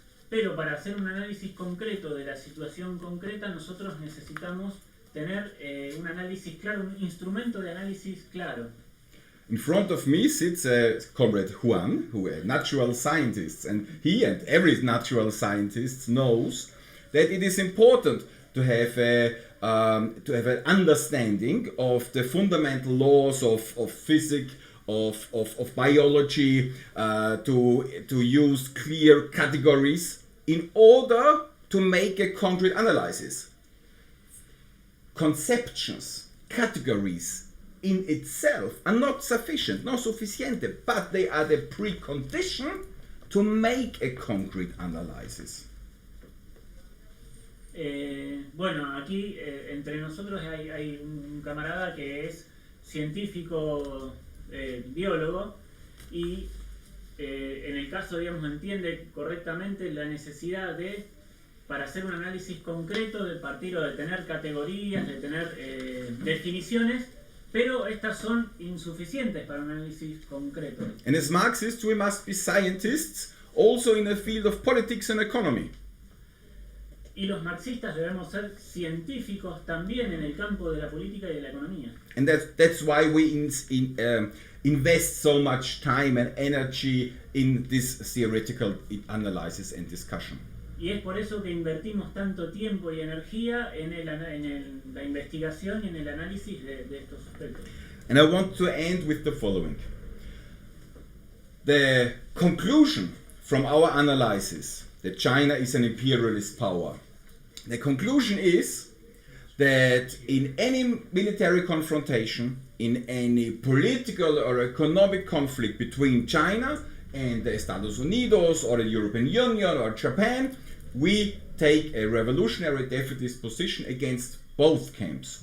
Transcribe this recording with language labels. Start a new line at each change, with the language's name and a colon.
Spanish: Pero para hacer un análisis concreto de la situación concreta, nosotros necesitamos tener un análisis claro, un instrumento de análisis claro.
English: In front of me sits Comrade Juan, who is a natural scientist, and he and every natural scientist knows that it is important to have an understanding of the fundamental laws of physics, of biology, to use clear categories in order to make a concrete analysis. Conceptions, categories in itself are not sufficient, not suficiente, but they are the precondition to make a concrete analysis.
Spanish: Bueno, aquí entre nosotros hay un camarada que es científico, biólogo, y en el caso, digamos, entiende correctamente la necesidad de, para hacer un análisis concreto, de partir o de tener categorías, de tener definiciones, pero estas son insuficientes para un análisis concreto.
English: And as Marxists, we must be scientists also in the field of politics and economy.
Spanish: Y los marxistas debemos ser científicos también en el campo de la política y de la economía.
English: And that's why we invest so much time and energy in this theoretical analysis and discussion.
Spanish: Y es por eso que invertimos tanto tiempo y energía en la investigación y en el análisis de estos aspectos.
English: And I want to end with the following. The conclusion from our analysis that China is an imperialist power. The conclusion is that in any military confrontation, in any political or economic conflict between China and the Estados Unidos or the European Union or Japan, we take a revolutionary defeatist position against both camps.